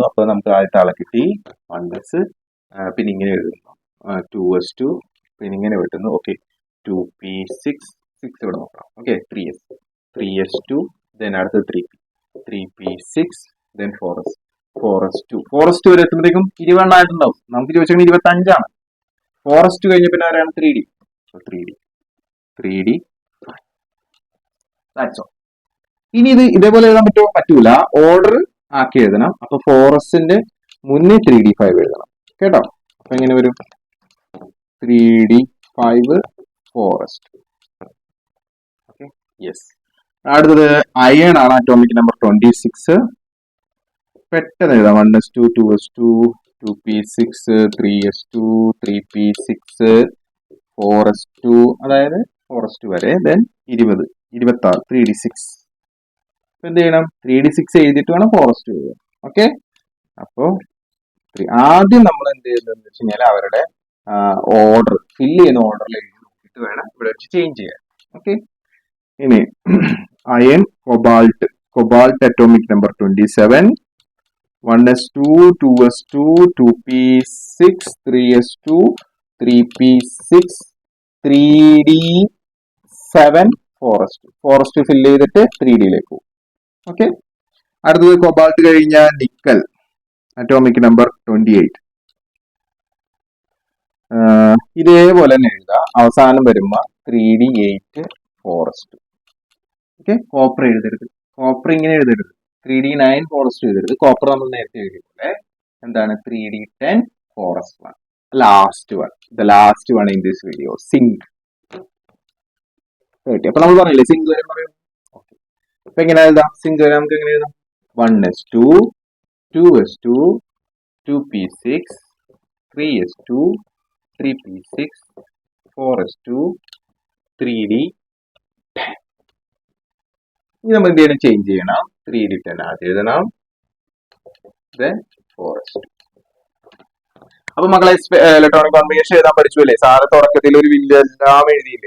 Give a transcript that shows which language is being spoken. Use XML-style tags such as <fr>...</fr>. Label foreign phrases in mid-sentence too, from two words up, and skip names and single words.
<ml>അപ്പൊ നമുക്ക് ആദ്യത്തെ ആളെ കിട്ടി 1s, പിന്നെ ഇങ്ങനെ എഴുതുന്നു 2s2, പിന്നെ ഇങ്ങനെ വെട്ടുന്നു. ഓക്കെ 2p6 ഇവിടെ നോക്കാം. ഓക്കെ 3s2, ദെൻ അടുത്ത് 3p6, ദെൻ 4s2 വരെ എത്തുമ്പോഴത്തേക്കും 20 ആയിട്ടുണ്ടാവും. നമുക്ക് ചോദിച്ചാൽ 25 4s2 കഴിഞ്ഞ പിന്നെ ആരാണ്?</ml> <en>3d. 3d that's all.</en> <ml>ഇനി ഇത് ഇതേപോലെ എഴുതാൻ പറ്റുമോ? പറ്റൂല. ഓർഡർ ആക്കി എഴുതണം. അപ്പൊ 4sന്റെ മുന്നേ 3d5 എഴുതണം കേട്ടോ. അപ്പൊ എങ്ങനെ വരും? 3d5 4s2.</ml> <en>okay yes.</en> <ml>അടുത്തത് അയൺ ആണ്</ml> <en>atomic number</en> <ml>26. പെട്ടെന്ന് എഴുതാം. 1s2 2s2 2p6 3s2 3p6 4s2, അതായത് 4s2 വരെ, ദെൻ 26 3d6. എന്ത് ചെയ്യണം? 3d6 എഴുതിയിട്ട് വേണം 4s2 എഴുതാൻ. ഓക്കെ അപ്പോ ആദ്യം നമ്മൾ എന്ത് ചെയ്യുന്നതെന്ന് വെച്ച് കഴിഞ്ഞാൽ അവരുടെ</ml> <en>order fill</en> <ml>ചെയ്യുന്ന ഓർഡറിൽ എഴുതി നോക്കിയിട്ട് വേണം ഇവിടെ വെച്ച് ചേഞ്ച് ചെയ്യാൻ. ഓക്കെ ഇനി അയൺ കൊബാൾട്ട്</ml> <en>atomic number</en> <ml>27 1s2 2s2 2p6 3s2 3p6 3d7 4s2 ഫില്ല് ചെയ്തിട്ട് 3dയിലേക്ക് പോകും. ഓക്കെ അടുത്തത് കൊബാൾട്ട് കഴിഞ്ഞ നിക്കൽ</ml> <en>atomic number</en> <ml>28. ഇതേപോലെ തന്നെ എഴുതാം. അവസാനം വരുമ്പോ 3d8 4s2. ഓക്കെ കോപ്പർ എഴുതരുത്. കോപ്പർ ഇങ്ങനെ എഴുതരുത്. 3d9 4s2 എഴുതരുത്. കോപ്പർ നമ്മൾ നേരത്തെ എഴുതിയ പോലെ എന്താണ്? 3d10 4s1.</ml> <en>the last one in this video,</en> <ml>സിങ്ക്. അപ്പൊ നമ്മൾ പറഞ്ഞില്ലേ സിങ്ക് വരെ പറയും. അപ്പൊ എങ്ങനെ എഴുതാം? സിങ്ക് വരെ നമുക്ക് എങ്ങനെ എഴുതാം? 1s2 2s2 2p6 3s2 3p6 4s2 3d. ഇനി നമ്മൾ എന്ത് ചെയ്യണം? ചേഞ്ച് ചെയ്യണം. 3d10 ആദ്യം എഴുതണം, then 4s2. അപ്പൊ മക്കളെ</ml> <en>electronic configuration</en> <ml>എഴുതാൻ പഠിച്ചു അല്ലേ? സാറ് തുടക്കത്തിൽ ഒരു വലിയ എല്ലാം എഴുതിയില്ലേ?</ml>